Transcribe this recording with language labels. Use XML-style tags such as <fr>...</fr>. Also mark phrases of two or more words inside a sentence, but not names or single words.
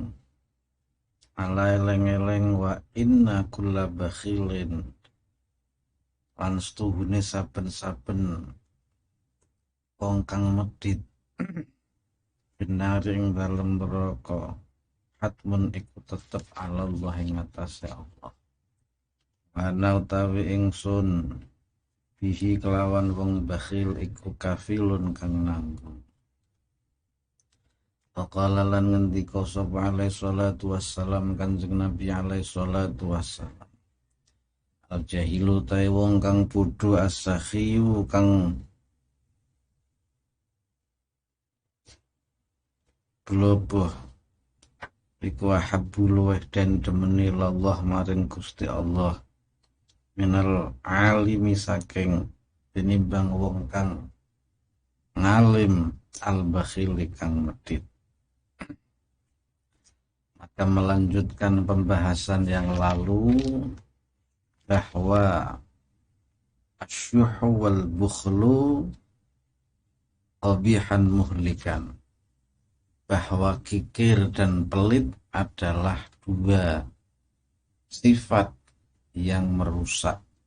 <jv>Ala eleng-eleng</jv> <ar>وإن كل بخيل</ar> <jv>lan setuhune saben-saben wong kang medhit benar ing dalem neraka hatmun iku tetep Allah ing atase Allah. Ana utawi ingsun bihi kelawan wong bakhil iku kafilun kang nanggung. Faqala lan ngendika sapa</jv> <ar>عليه الصلاة والسلام</ar> <jv>Kanjeng Nabi</jv> <ar>عليه الصلاة والسلام, الجاهل</ar> <jv>tae wong kang bodho as-sakhiyu kang bloboh iku ahabbu luweh den demeni Allah maring Gusti Allah</jv> <ar>من العالم</ar> <jv>saking tinimbang wong kang ngalim al-bakhili kang medhit.</jv> <id>Maka melanjutkan pembahasan yang lalu bahwa</id> <ar>الشح والبخل قبيحان مهلكان,</ar> <id>bahwa kikir dan pelit adalah dua sifat yang merusak.</id>